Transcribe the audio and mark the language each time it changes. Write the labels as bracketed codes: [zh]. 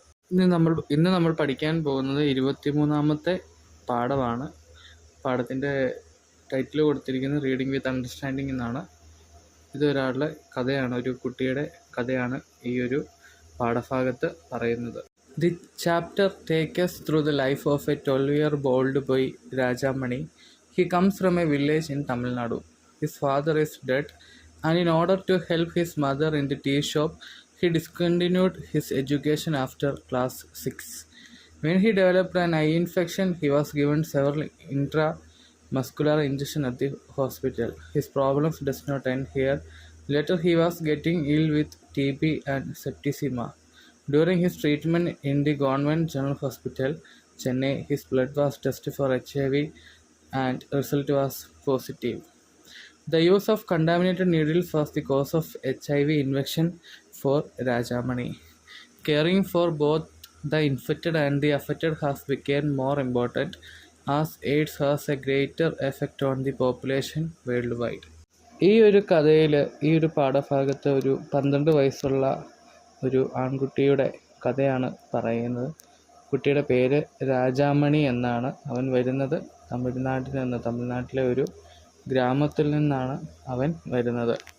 [ml] ഇന്ന് നമ്മൾ പഠിക്കാൻ പോകുന്നത് 23ാമത്തെ പാഠമാണ്. പാഠത്തിൻ്റെ ടൈറ്റിൽ കൊടുത്തിരിക്കുന്നത് റീഡിംഗ് വിത്ത് അണ്ടർസ്റ്റാൻഡിങ് എന്നാണ്. ഇതൊരാളുടെ കഥയാണ്, ഒരു കുട്ടിയുടെ കഥയാണ് ഈ ഒരു പാഠഭാഗത്ത് പറയുന്നത്. [en] The chapter take us through the life of a 12-year-old boy, Rajamani. He comes from a village in Tamil Nadu. His father is dead, and in order to help his mother in the tea shop, he discontinued his education after class 6. When he developed an eye infection, he was given several intramuscular injections at the hospital. His problems does not end here. Later, he was getting ill with TB and septicemia. During his treatment in the Government General Hospital, Chennai, his blood was tested for HIV and result was positive. The use of contaminated needles was the cause of HIV infection for Rajamani. Caring for both the infected and the affected has become more important as AIDS has a greater effect on the population worldwide. [ml] ഈ ഒരു കഥയിൽ, ഈ ഒരു പാഠഭാഗത്ത് ഒരു 12 വയസ്സുള്ള ഒരു ആൺകുട്ടിയുടെ കഥയാണ് പറയുന്നത്. കുട്ടിയുടെ പേര് രാജാമണി എന്നാണ്. അവൻ വരുന്നത് തമിഴ്നാട്ടിലെ ഒരു ഗ്രാമത്തിൽ നിന്നാണ് അവൻ വരുന്നത്.